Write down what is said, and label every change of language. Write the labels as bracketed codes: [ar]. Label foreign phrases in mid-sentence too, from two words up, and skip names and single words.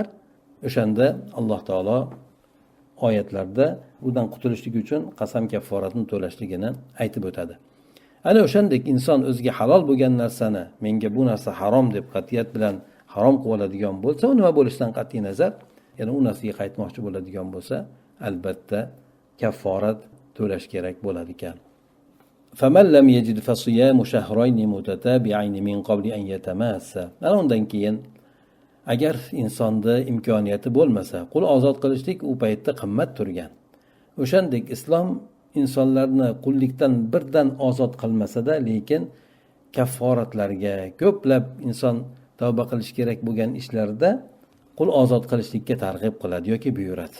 [uz] O'shanda Alloh taolo oyatlarda bundan qutulishlik uchun qasam kafforatini to'lashligini aytib o'tadi. Ana o'shandek inson o'ziga halol bo'lgan narsani menga bu narsa harom deb qat'iyat bilan harom qilib oladigan bo'lsa, u nima bo'lishidan qat'iy nazar, ya'ni u narsaga qaytmoqchi bo'ladigan bo'lsa, albatta kafforat to'lash kerak bo'lar ekan. [ar] فَمَنْ لَمْ يَجِدْ فَصِيَامُ شَهْرَيْنِ مُتَتَابِعَيْنِ مِنْ قَبْلِ أَنْ يَتَمَاسَّا. [uz] Mana undan keyin agar insonda imkoniyati bo'lmasa, qul ozod qilishlik u paytda qimmat turgan. O'shandek islom insonlarni qullikdan birdan ozod qilmasa-da, lekin kafforatlarga ko'plab inson tavba qilish kerak bo'lgan ishlarda qul ozod qilishlikka targ'ib qiladi yoki buyuradi.